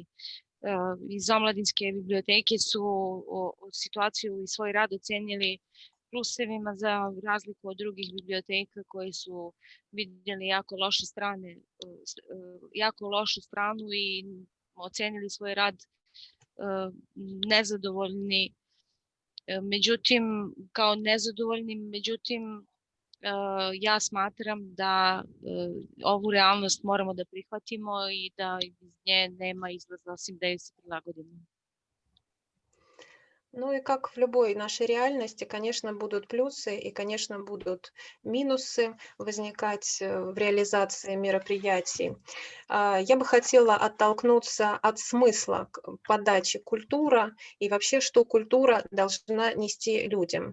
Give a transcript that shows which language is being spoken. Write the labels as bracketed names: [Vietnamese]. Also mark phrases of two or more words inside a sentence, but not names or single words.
[Serbian] Iz omladinske biblioteke su situaciju i svoj rad ocenili plusevima za razliku od drugih biblioteka koji su vidjeli jako lošu stranu i ocenili svoj rad nezadovoljni. Međutim, kao nezadovoljnim, ja smatram da ovu realnost moramo da prihvatimo i da iz nje nema izlaza osim da je se prilagodimo. [Russian] Ну и как в любой нашей реальности, конечно, будут плюсы и, конечно, будут минусы возникать в реализации мероприятий. Я бы хотела оттолкнуться от смысла подачи культура и вообще, что культура должна нести людям.